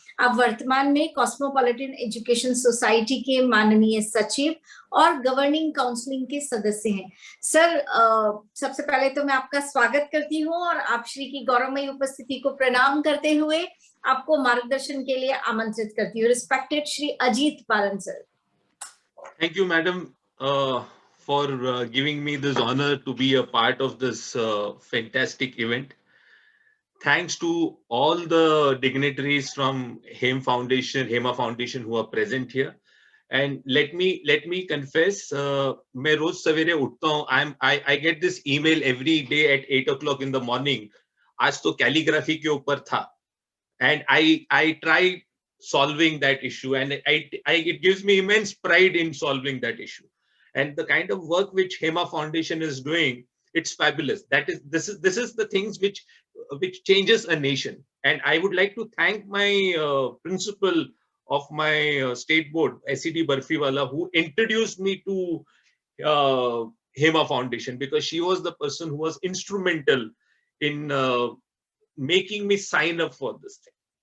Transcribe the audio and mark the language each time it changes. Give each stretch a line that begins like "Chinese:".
Hindi: आप वर्तमान में कॉस्मोपॉलिटन एजुकेशन सोसाइटी के माननीय सचिव और गवर्निंग काउंसिलिंग के सदस्य हैं. सर, सबसे पहले तो मैं आपका स्वागत करती हूँ और आप श्री की गौरवमयी उपस्थिति को प्रणाम करते हुए आपको मार्गदर्शन के लिए आमंत्रित करती हूँ. Respected Shri Ajit Balan sir.
English: Thank you, madam, for giving me this honor to be a part of this fantastic event. Thanks to all the dignitaries from HEMA Foundation who are present here. And let me confess,
Hindi: मैं रोज सवेरे उठता हूँ.
English: I get this email every day at 8 o'clock in the morning.
Hindi: आज तो calligraphy के ऊपर था.
English: And I try solving that issue, and it gives me immense pride in solving that issue. And the kind of work which HEMA Foundation is doing, it's fabulous. This is the things which changes a nation. And I would like to thank my principal of my state board, SED Barfiwala, who introduced me to HEMA Foundation, because she was the person who was instrumental in making me sign up for this thing.